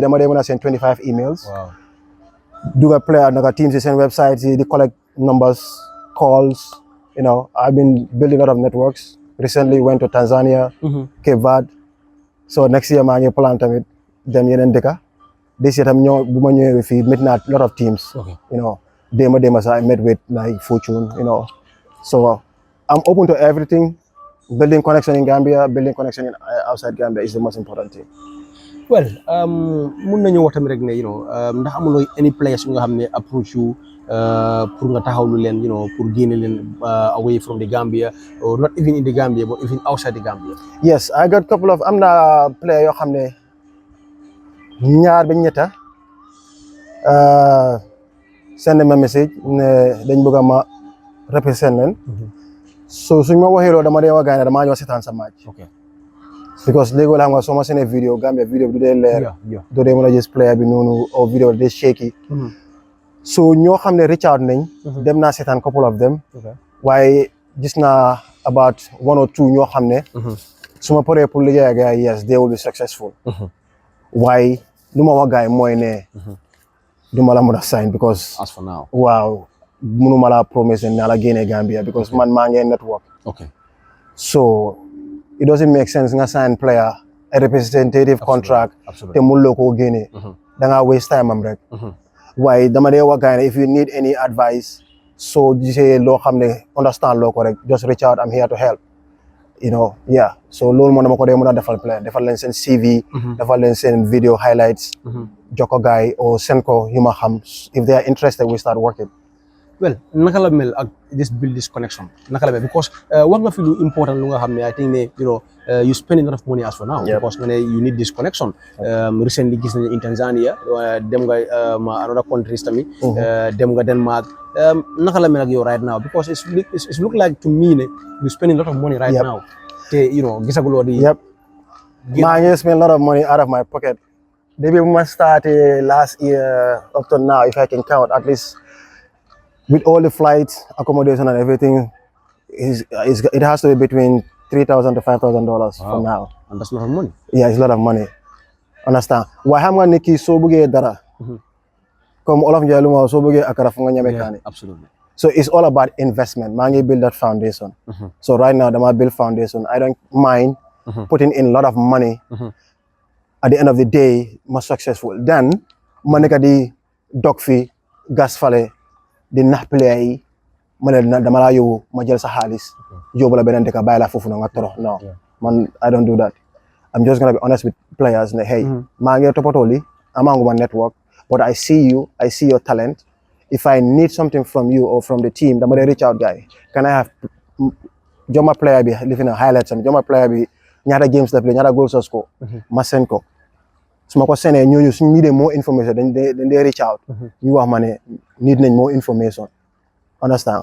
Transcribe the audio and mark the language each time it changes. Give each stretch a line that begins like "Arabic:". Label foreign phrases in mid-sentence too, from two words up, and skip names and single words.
Wolof: dama dee mën a send 25 emails duga player naka teams yi seen website yi di
English: collect numbers calls I've been building a lot of networks recently went to Tanzania Cape Verde so next year
Wolof: maa ngi plan tamit dem yeneen dëkka
English: this year
Wolof: tam bu ma ñëwee fii meet naa
English: a lot of teams
Wolof: déema sax
English: I met with like Fortune so I'm open to everything building connection in Gambia building connection in outside Gambia is the most important thing.
Wolof: Well mun nañu wax tamit rek ne ndax amuloo
English: any players
Wolof: yu nga xam ne
English: approach you
Wolof: pour nga taxawlu leen pour génne leen
English: away from the Gambia or not even in the Gambia but even outside the Gambia. Yes I got couple of
Wolof: am na player yoo xam ne ñaar ba ñetta send ma message ne dañ bëgg ma represent leen so suñ ma waxee loolu dama dee wax gars yi damaa ñëw seetaan sa match because léegi la xam nga soo ma seenee vidéo Gambia vidéo bi du dee leer du dee mën a gis player bi noonu au vidéo du dee shaky so ñoo xam ne
English: reach out
Wolof: nañ dem naa seetaan
English: couple of them
Wolof: waaye gis naa
English: about 1 or 2
Wolof: ñoo xam ne su ma paree pour liggéey ak gars yi
English: yes they will be successful
Wolof: waaye lu ma wax gars yi mooy ne du ma la mën a sign because
English: as for now
Wolof: waaw mënuma la promise ne naa la génne Gambia because man maa ngi network
English: so it doesn't make sense
Wolof: nga sign player
English: a representative contract
Wolof: te mënuloo koo génnee da ngaa
English: waste time
Wolof: am rek waaye dama dee wax gars yi
English: if you need any advice
Wolof: soo gisee loo xam ne understand loo ko rek
English: just reach out, I'm here to help, you know.
Wolof: Yeah, so loolu moo dama ko dee mën a defal player defal leen seen CV defal leen seen
English: video highlights
Wolof: jox ko gars yi or send ko yu ma xam,
English: if they are interested we start working. Well,
Wolof: naka la mel ak
English: build this connection
Wolof: naka la mel
English: because
Wolof: wax nga fi lu important lu nga xam ne
English: I think ne you know you spending a lot of money as for now because
Wolof: nga ne
English: you need this connection.
Wolof: Recently gis nañu in Tanzania dem nga
English: another countries
Wolof: tamit dem nga Denmark. Naka la mel ak yow
English: right now because it's look like to me ne you spending a lot of money right now te you know
Wolof: gisaguloo di maa ngi
English: spend a lot of money out of my pocket depuis bu ma started last year up to now, if I can count at least with all the flights, accommodation and everything, it has to be between $3,000 to $5,000 for now. And that's a lot of money. Yeah, it's a lot of money. Understand?
Wolof: Why xam nga nit ki soo bëggee dara comme olof Njaay lu ma soo bëggee akara fu nga ñame kaani.
English: Absolutely. So it's all about investment.
Wolof: maa ngi
English: build that foundation. So right now dama build foundation. I don't mind putting in a lot of money. At the end of the day, ma successful.
Wolof: Then ma nekk di dog fi gas fale di nax player yi ma ne dama laa yóbbu ma jël sa xaalis yóbbu la beneen dëkk bàyyi la foofu na nga torox non man
English: I don't do that. I'm just gonna be honest with players
Wolof: ne hey maa ngi toppatoo li amaanguma network
English: but I see you, I see your talent. If I need something from you or from the team
Wolof: dama
English: reach out
Wolof: guy
English: can I have
Wolof: joma player bi li fi na highlights am joma player bi ñaata games la play ñaata goals la score ma send ko su ma ko seenee ñooñu suñu needee
English: more information
Wolof: dañ dee
English: reach out
Wolof: ñu wax ma ne need nañ
English: more information,
Wolof: understand?